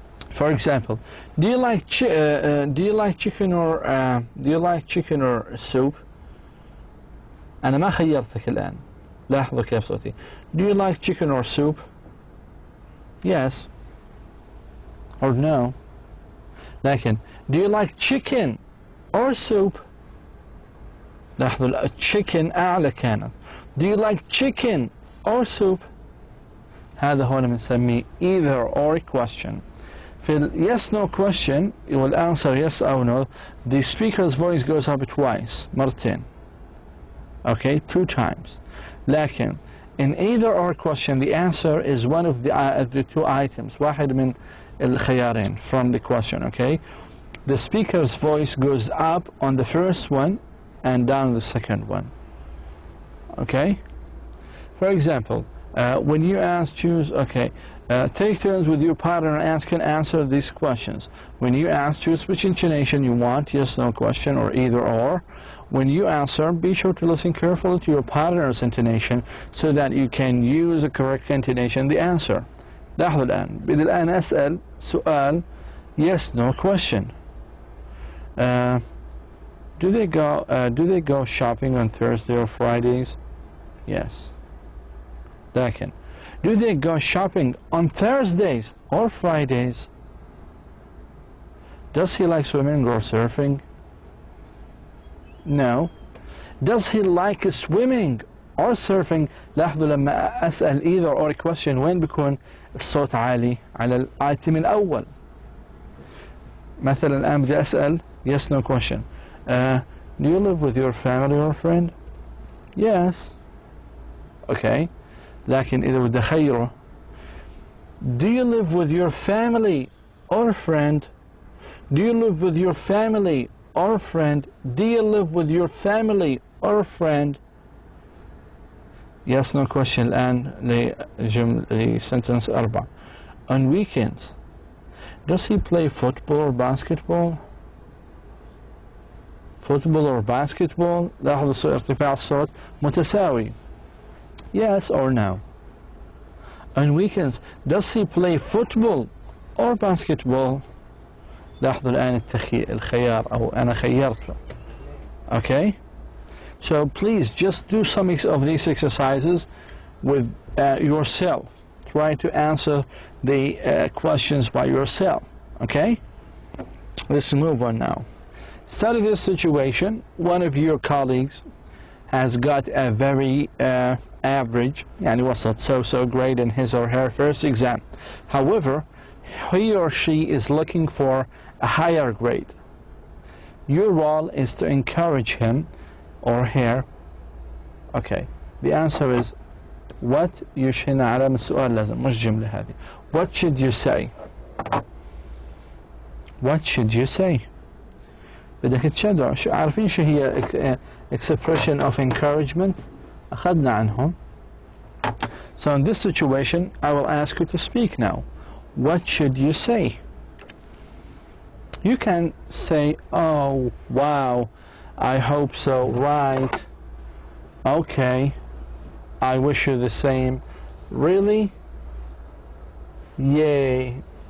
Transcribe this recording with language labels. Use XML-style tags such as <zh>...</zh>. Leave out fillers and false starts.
<en>For example, do you like chicken or soup?</en> <ar>أنا ما خيرتك الآن. لاحظوا كيف صوتي.</ar> <en>Do you like chicken or soup? Yes or no. لكن do you like chicken or soup?</en> <ar>لاحظوا chicken أعلى كانت.</ar> <en>Do you like chicken or soup?</en> <ar>هذا هون بنسميه</ar> <en>either or question. في ال yes no question you will answer yes or no. The speaker's voice goes up twice,</en> <ar>مرتين.</ar> <en>Okay, 2 times. لكن in either or question the answer is one of the 2 items.</en> <ar>واحد من الخيارين</ar> <en>from the question. Okay, the speaker's voice goes up on the first one and down the second one. Okay, for example, when you choose, okay, take turns with your partner and answer these questions. When you choose which intonation you want, yes, no question, or either or. When you answer, be sure to listen carefully to your partner's intonation so that you can use the correct intonation, the answer.</en> <ar>لاحظوا الآن، بدي الآن أسأل سؤال</ar> <en>yes, no question. Do they go shopping on Thursday or Fridays? Yes. لكن do they go shopping on Thursdays or Fridays? Does he like swimming or surfing? No. Does he like swimming or surfing?</en> <ar>لاحظوا لما أسأل</ar> <en>either or question</en> <ar>وين بيكون الصوت عالي؟ على الآيتم الأول. مثلا الآن بدي أسأل</ar> <en>yes no question. Do you live with your family or friend? Yes. Okay.</en> <ar>لكن إذا بدي أخيره</ar> <en>do you live with your family or friend? Do you live with your family or friend? Do you live with your family or friend? Yes no question</en> <ar>الآن لسنتنس</ar> <en>4. On weekends, does he play football or basketball? Football or basketball؟</en> <ar>لاحظوا ارتفاع الصوت متساوي.</ar> <en>Yes or no. On weekends, does he play football or basketball?</en> <ar>لاحظوا الآن الخيار أو أنا خيرته.</ar> <en>Okay? So please just do some of these exercises with yourself. Try to answer the questions by yourself. Okay? Let's move on now. Study this situation. One of your colleagues has got a very average,</en> <ar>يعني وسط,</ar> <en>so grade in his or her first exam. However, he or she is looking for a higher grade. Your role is to encourage him or her. Okay, the answer is what you should</en> <ar>علامة السؤال لازم مش جملة هذه.</ar> <en>What should you say? What should you say?</en> <ar>بدك تشجع. عارفين شو هي</ar> <en>expression of encouragement؟</en> <ar>أخذنا عنهم.</ar> <en>So in this situation, I will ask you to speak now. What should you say? You can say, oh, wow, I hope so, right, okay, I wish you the same, really, yay,</en>